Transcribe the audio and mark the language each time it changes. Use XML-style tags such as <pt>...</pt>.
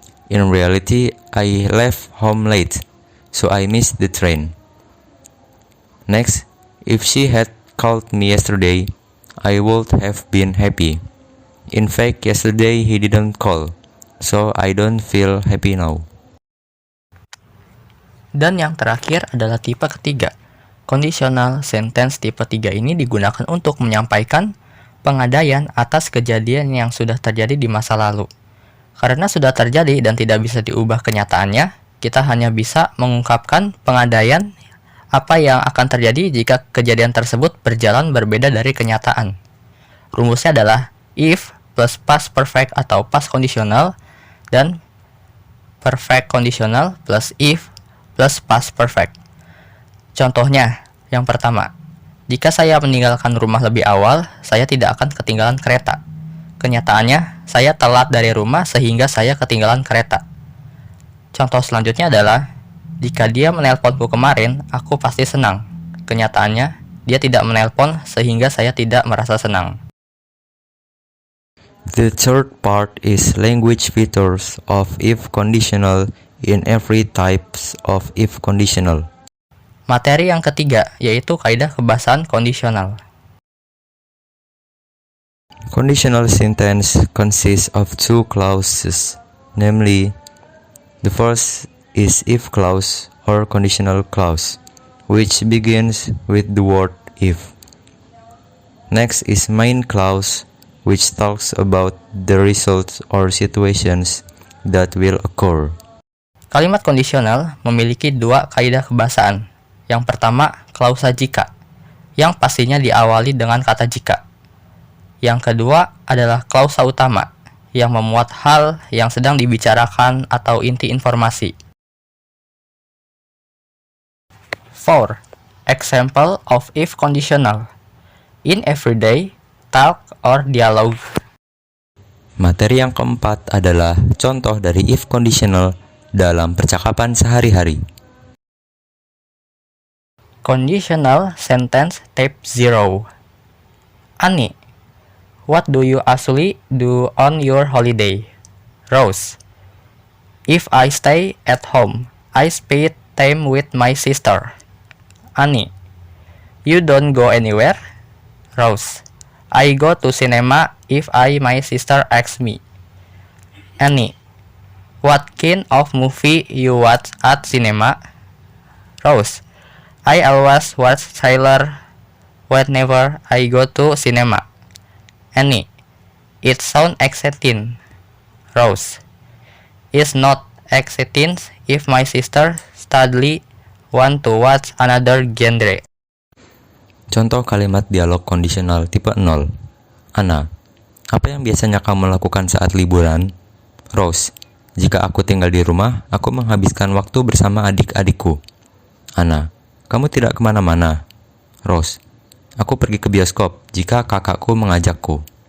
<en>In reality, I left home late, so I missed the train. Next, if she had called me yesterday, I would have been happy. In fact, yesterday he didn't call, so I don't feel happy now.</en> <id>Dan yang terakhir adalah tipe ketiga. Conditional sentence tipe 3 ini digunakan untuk menyampaikan pengadaian atas kejadian yang sudah terjadi di masa lalu. Karena sudah terjadi dan tidak bisa diubah kenyataannya, kita hanya bisa mengungkapkan pengadaian apa yang akan terjadi jika kejadian tersebut berjalan berbeda dari kenyataan. Rumusnya adalah if plus past perfect atau past conditional dan perfect conditional plus if plus past perfect. Contohnya, yang pertama, jika saya meninggalkan rumah lebih awal, saya tidak akan ketinggalan kereta. Kenyataannya, saya telat dari rumah sehingga saya ketinggalan kereta. Contoh selanjutnya adalah, jika dia menelponku kemarin, aku pasti senang. Kenyataannya, dia tidak menelpon sehingga saya tidak merasa senang.</id> <en>The third part is language features of if conditional in every types of if conditional.</en> <id>Materi yang ketiga yaitu kaidah kebahasaan kondisional.</id> <en>Conditional sentence consists of two clauses, namely, the first is if clause or conditional clause, which begins with the word if. Next is main clause, which talks about the results or situations that will occur.</en> <id>Kalimat kondisional memiliki dua kaidah kebahasaan. Yang pertama, klausa jika, yang pastinya diawali dengan kata jika. Yang kedua adalah klausa utama, yang memuat hal yang sedang dibicarakan atau inti informasi.</id> <en>4. Example of if conditional. In everyday talk or dialogue.</en> <id>Materi yang keempat adalah contoh dari if conditional dalam percakapan sehari-hari.</id> <en>Conditional sentence type 0. Ani, what do you usually do on your holiday? Rose, if I stay at home, I spend time with my sister. Ani, you don't go anywhere? Rose, I go to cinema if my sister asks me. Annie, what kind of movie you watch at cinema? Rose, I always watch Sailor whenever I go to cinema. Annie, it sounds exciting. Rose, it's not exciting if my sister suddenly want to watch another genre.</en> <id>Contoh kalimat dialog kondisional tipe 0. Ana, apa yang biasanya kamu lakukan saat liburan? Rose, jika aku tinggal di rumah, aku menghabiskan waktu bersama adik-adikku. Ana, kamu tidak kemana-mana? Rose, aku pergi ke bioskop jika kakakku mengajakku.</id>